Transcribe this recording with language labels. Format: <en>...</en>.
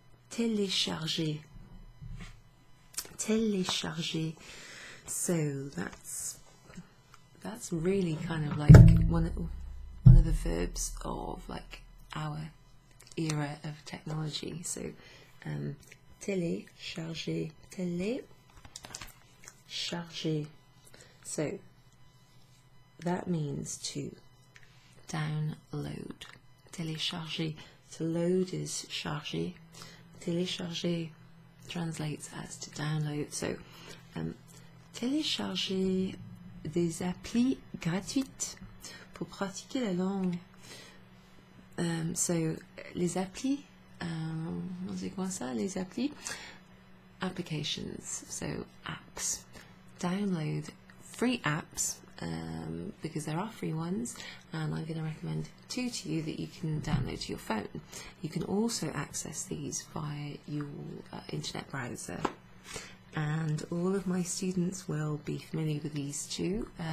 <fr>Télécharger. Télécharger.</fr> <en>So that's really kind of like one of the verbs of like our era of technology. So</en> <fr>télécharger, télécharger.</fr> <en>So that means to download. Télécharger, to load is charger. Télécharger translates as to download.</en> <fr>So télécharger des applis gratuites pour pratiquer la langue. So les applis, c'est quoi ça? Les applis, applications,</fr> <en>so apps. Download free apps, because there are free ones, and I'm going to recommend two to you that you can download to your phone. You can also access these via your internet browser, and all of my students will be familiar with these two.</en>